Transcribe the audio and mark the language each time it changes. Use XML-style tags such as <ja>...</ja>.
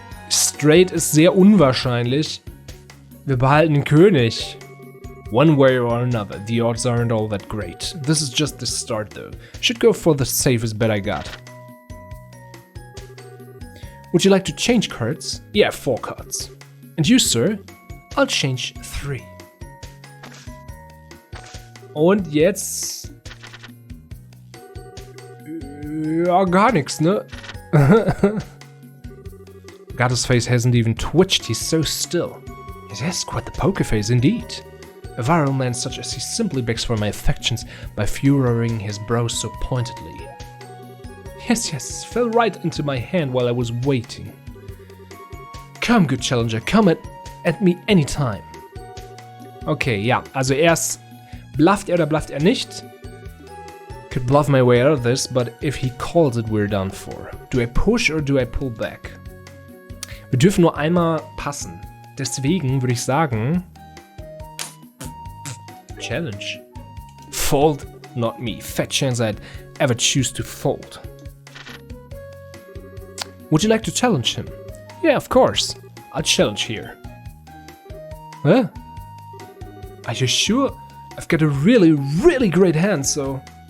<de>Straight ist sehr unwahrscheinlich. Wir behalten den König.</de> <en>One way or another, the odds aren't all that great. This is just the start though. Should go for the safest bet I got. Would you like to change cards? Yeah, 4 cards. And you, sir? I'll change 3.</en> <de>Und jetzt... Ja, gar nix, ne?</de> <en>Gata's face hasn't even twitched, he's so still. Yes, quite the poker face indeed. A virile man such as he simply begs for my affections by furrowing his brows so pointedly. Yes, fell right into my hand while I was waiting. Come, good challenger, come at me anytime.</en> <de>Okay, ja, also erst blufft oder blufft nicht?</de> <en>Could bluff my way out of this, but if he calls it, we're done for. Do I push or do I pull back?</en> <de>Wir dürfen nur einmal passen. Deswegen würde ich sagen...</de> <en>Challenge. Fold, not me. Fat chance I'd ever choose to fold. Would you like to challenge him? Yeah, of course. I'll challenge here. Huh? Are you sure? I've got a really, really great hand, so...</en>